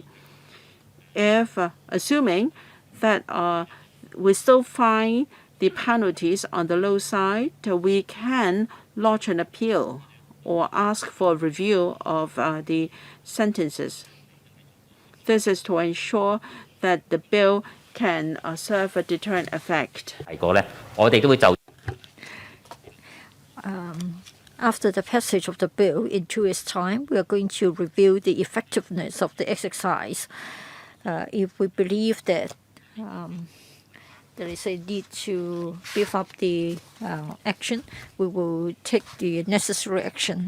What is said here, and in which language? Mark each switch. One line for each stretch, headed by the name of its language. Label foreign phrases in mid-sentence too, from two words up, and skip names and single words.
English: If assuming that we still find the penalties on the low side, we can lodge an appeal or ask for review of the sentences. This is to ensure that the bill can serve a deterrent effect.
Cantonese: 提過呢，我哋都會就
English: After the passage of the bill in 2 years' time, we are going to review the effectiveness of the exercise. If we believe that there is a need to beef up the action, we will take the necessary action.